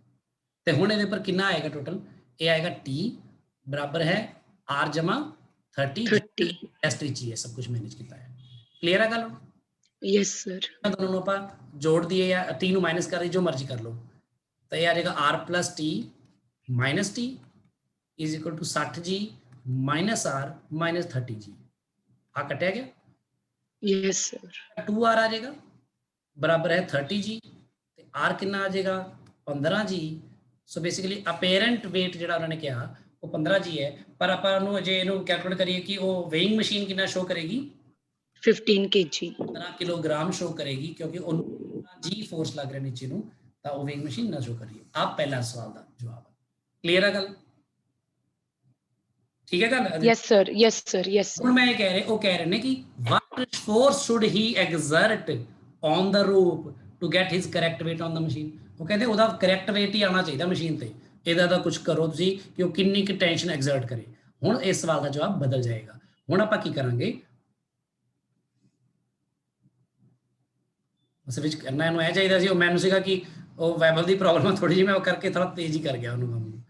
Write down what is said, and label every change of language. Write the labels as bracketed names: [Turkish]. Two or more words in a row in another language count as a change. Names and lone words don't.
[Punjabi] ਤੇ ਹੁਣ ਇਹਦੇ ਪਰ ਕਿੰਨਾ ਆਏਗਾ ਟੋਟਲ? ਇਹ ਆਏਗਾ T ਬਰਾਬਰ ਹੈ R ਜਮਾ 30 STG, ਸਭ ਕੁਝ ਮੈਨੇਜ ਕੀਤਾ ਹੈ। ਕਲੀਅਰ ਹੈ ਗੱਲ? [English] yes sir [Punjabi] ਦੋਨੋਂ ਨੂੰ ਆਪਾਂ ਜੋੜ ਦਈਏ ਜਾਂ T ਨੂੰ ਮਾਈਨਸ ਕਰ ਦਈਏ, ਜੋ ਮਰਜ਼ੀ ਕਰ ਲਓ, ਤਾਂ ਇਹ ਆ ਜਾਏਗਾ [English] R plus T minus T is equal to 60G minus R minus 30G। [Punjabi] ਆ ਕੱਟਿਆ ਗਿਆ, [English] yes sir [Punjabi] 2R ਆ ਜਾਏਗਾ ਬਰਾਬਰ ਹੈ 30G, ਤੇ R ਕਿੰਨਾ ਆ ਜਾਏਗਾ 15G। ਸੋ ਬੇਸਿਕਲੀ ਅਪੇਰੈਂਟ weight ਜਿਹੜਾ ਉਹਨਾਂ ਨੇ ਕਿਹਾ ਉਹ 15G ਹੈ, ਪਰ ਆਪਾਂ ਉਹਨੂੰ ਜੇ ਇਹਨੂੰ ਕੈਲਕੂਲੇਟ ਕਰੀਏ ਕਿ ਉਹ ਵੇਇੰਗ ਮਸ਼ੀਨ ਕਿੰਨਾ ਸ਼ੋ ਕਰੇਗੀ, [English] 15 kg [Punjabi] 15 ਕਿਲੋਗ੍ਰਾਮ ਸ਼ੋ ਕਰੇਗੀ, ਕਿਉਂਕਿ ਉਹਨੂੰ ਜੀ ਫੋਰਸ ਲੱਗ ਰਿਹਾ ਨੀਚੇ ਨੂੰ, ਤਾਂ ਉਹ ਵੇਇੰਗ ਮਸ਼ੀਨ ਨਾ ਸ਼ੋ ਕਰੀਏ। ਆ ਪਹਿਲਾ ਸਵਾਲ ਦਾ ਜਵਾਬ ਹੈ। ਕਲੀਅਰ ਹੈ ਗੱਲ? ਠੀਕ ਹੈ ਗੱਲ? [English] yes sir [Punjabi] ਹੁਣ ਮੈਂ ਇਹ ਕਹਿ ਰਿਹਾ, ਉਹ ਕਹਿ ਰਹੇ ਨੇ ਕਿ [English] what force should he exert on the rope to get his correct weight on the machine। [Punjabi] ਉਹ ਕਹਿੰਦੇ ਉਹਦਾ ਕਰੈਕਟ weight ਹੀ ਆਉਣਾ ਚਾਹੀਦਾ ਮਸ਼ੀਨ ਤੇ, ਇਹਦਾ ਤਾਂ ਕੁਝ ਕਰੋ ਤੁਸੀਂ ਕਿ ਉਹ ਕਿੰਨੀ ਕੁ ਟੈਂਸ਼ਨ ਐਗਜ਼ਰਟ ਕਰੇ। ਹੁਣ ਇਸ ਸਵਾਲ ਦਾ ਜਵਾਬ ਬਦਲ ਜਾਏਗਾ। ਹੁਣ ਆਪਾਂ ਕੀ ਕਰਾਂਗੇ, ਉਸ ਵਿੱਚ ਕਰਨਾ ਇਹਨੂੰ ਇਹ ਚਾਹੀਦਾ ਸੀ, ਉਹ ਮੈਨੂੰ ਸੀਗਾ ਕਿ ਉਹ ਵੈਬਲ ਦੀ ਪ੍ਰੋਬਲਮ ਥੋੜੀ ਜਿਹੀ, ਮੈਂ ਉਹ ਕਰਕੇ ਥੋੜਾ ਤੇਜ਼ ਹੀ ਕਰ ਗਿਆ ਉਹਨੂੰ ਕੰਮ ਨੂੰ।